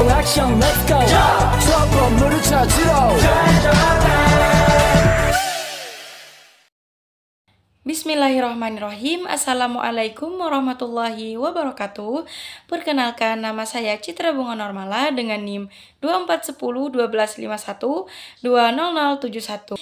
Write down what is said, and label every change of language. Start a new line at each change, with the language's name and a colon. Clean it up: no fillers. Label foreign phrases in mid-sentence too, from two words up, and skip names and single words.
Korean: 액션
English: let's go
Korean: 저 건물을 찾으러
Arabic: Bismillahirrahmanirrahim. السلام عليكم ورحمة الله وبركاته.
Indonesian: Perkenalkan, nama saya Citra Bunga Normala dengan NIM 2410-1251-20071.